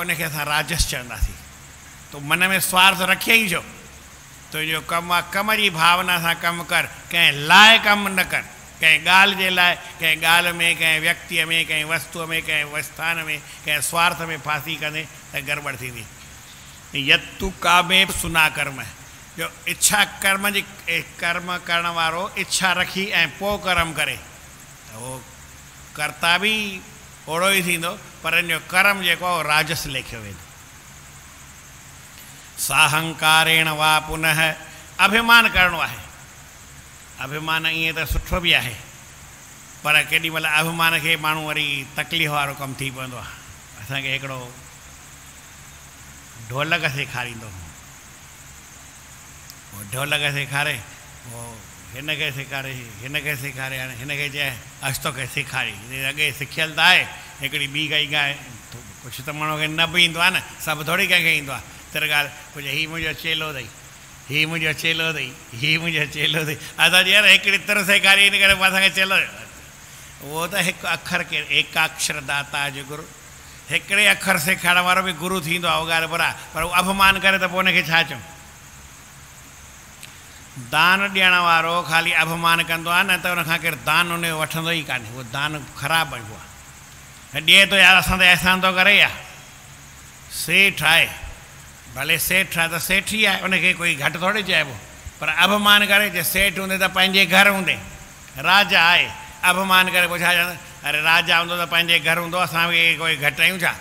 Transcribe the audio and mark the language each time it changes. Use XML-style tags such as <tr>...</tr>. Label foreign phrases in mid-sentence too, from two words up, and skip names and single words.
<sd>हुनखे असां राजस चवंदासीं तूं मन में स्वार्थ रखे ई छो तुंहिंजो कमु आहे कम जी भावना सां कमु कर कंहिं लाइ कमु न कर कंहिं ॻाल्हि जे लाइ कंहिं ॻाल्हि में कंहिं व्यक्तिअ में कंहिं वस्तुअ में कंहिं स्थान में कंहिं स्वार्थ में फासी कंदे त गड़बड़ थींदी</sd> <sa>यत्तु कामे सुना</sa> <sd>कर्म जो इच्छा कर्म जी कर्म करण वारो इच्छा रखी ऐं पोइ कर्म करे त उहो कर्ता बि ओड़ो ई थींदो पर इन जो कर्म जेको आहे उहो राजस लेखियो वेंदो</sd> <sa>साहंकारेण वा पुनः</sa> <sd>अभिमान करिणो आहे अभिमान ईअं त सुठो बि आहे पर केॾी महिल अभिमान खे माण्हू वरी तकलीफ़ वारो कमु थी पवंदो आहे असांखे हिकिड़ो ढोलक सेखारींदो उहो ढोलक सेखारे पोइ हिनखे सेखारे हाणे हिनखे चए अच तोखे सेखारी अॻे सिखियल त आहे हिकिड़ी ॿी काई ॻाल्हि कुझु त माण्हू खे न बि ईंदो आहे न सभु थोरी कंहिंखे ईंदो आहे तर ॻाल्हि कुझु हीउ मुंहिंजो चेलो अथई हीउ मुंहिंजो चेलो अथई हीउ मुंहिंजो चेलो अथई असां यार हिकिड़ी तर सेखारी इन करे असांखे चेलो</sd> <hi>वो तो एक अखर के</hi> <sd>एकाक्षर दाता जो गुरु हिकिड़े अखर सेखारण वारो भी गुरु थींदो आहे, उहा ॻाल्हि बराबरि, पर उहो अपमान करे त पोइ हुनखे छा चऊं। दान ॾियण वारो ख़ाली अपमान कंदो आहे, न त हुनखां केरु दान उन जो वठंदो ई कान्हे, उहो दान ख़राबु आहे। उहा ॾिए थो यार असां त अहसान थो करे या सेठ आहे, भले सेठ आहे त सेठ ई आहे, उनखे कोई घटि थोरी चइबो, पर अपमान करे जे सेठ हूंदे त पंहिंजे घर हूंदे, राजा आहे अपमान करे पोइ छा चवंदा, अरे राजा हूंदो त पंहिंजे घर हूंदो, असां बि कोई घटि आहियूं छा।</sd>